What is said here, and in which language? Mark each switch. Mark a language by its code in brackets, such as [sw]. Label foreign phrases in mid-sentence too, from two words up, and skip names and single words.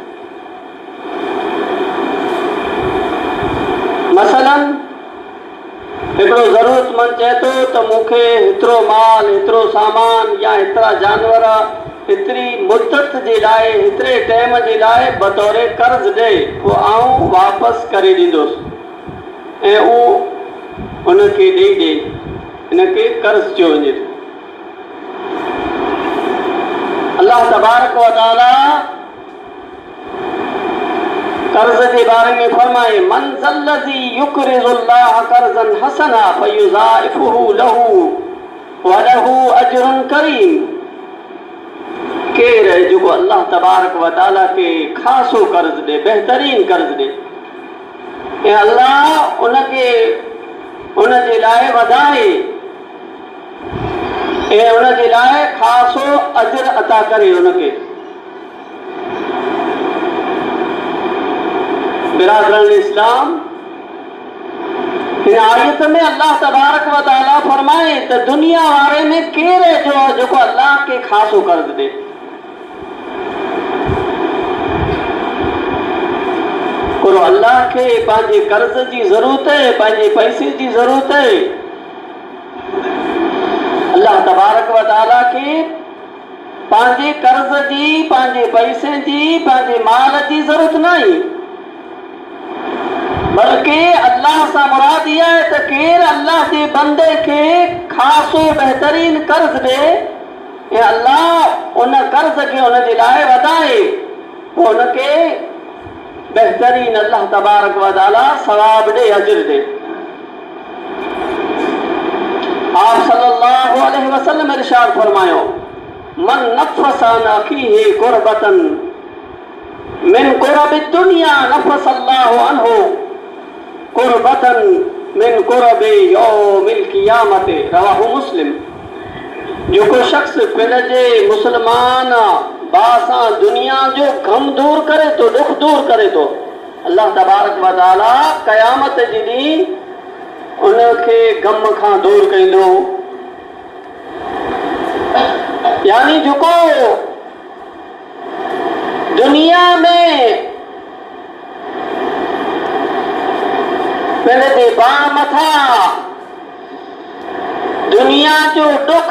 [sd] मसलन हिकिड़ो ज़रूरतमंद चए थो त मूंखे हेतिरो माल, हेतिरो सामान या हेतिरा जानवर हेतिरी मुद्दत जे लाइ, हेतिरे टाइम जे लाइ बतौर कर्ज़ ॾे, पोइ आउं वापसि करे ॾींदुसि ऐं उहो उनखे ॾेई ॾे। हिनखे कर्ज़ चयो वञे थो। अल्लाह [ar] تبارك وتعالى [sd] कर्ज़ जे बारे में फरमाए, [ar] من ذا الذي يقرض الله قرضا حسنا فيضاعفه له وله أجر كريم. [sd] केरु आहे जेको अल्लाह [ar] تبارك وتعالى [sd] खे ख़ासो कर्ज़ ॾे, बहितरीन कर्ज़ ॾे, ऐं अल्लाह उनखे उनजे लाइ वधाए ऐं उनजे लाइ ख़ासो अजर अता करे उनखे। बिरादरान इस्लाम, हिन आयत में अल्लाह [ar] تبارك وتعالى [sd] फरमाए त दुनिया वारे में केरु आहे जो जेको अल्लाह खे ख़ासो कर्ज़ ॾे। पर अल्लाह खे पंहिंजे कर्ज़ जी ज़रूरत आहे, पंहिंजे पैसे जी ज़रूरत आहे। अल्लाह [ar] تبارك وتعالى [sd] खे पंहिंजे कर्ज़ जी, पंहिंजे पैसे जी, पंहिंजे माल जी ज़रूरत न आहे, बल्कि अल्लाह सां मुराद इहा आहे त केरु अल्लाह जे बंदे खे ख़ासो बहितरीन कर्ज़ ॾे ऐं अल्लाह उन कर्ज़ खे उनजे लाइ वधाए, पोइ उनखे बहितरीन अल्लाह [ar] تبارك وتعالى [sd] सवाब ॾे, अजर ॾे। आप [ar] صلى الله عليه وسلم [sd] इरशाद फरमायो, [ar] من نفس عن أخيه كربة من كرب الدنيا نفس الله عنه كربة من كرب يوم القيامة. رواه مسلم. [sd] जेको शख्स पंहिंजे मुस्लमान भाउ सां दुनिया जो गम दूर करे थो, दुख दूर करे थो, अल्लाह [ar] تبارك وتعالى [sd] क़यामत जे ॾींहुं उनखे गम खां दूर कंदो। यानी जेको दुनिया में पंहिंजे भाउ मथां दुनिया जो दुख,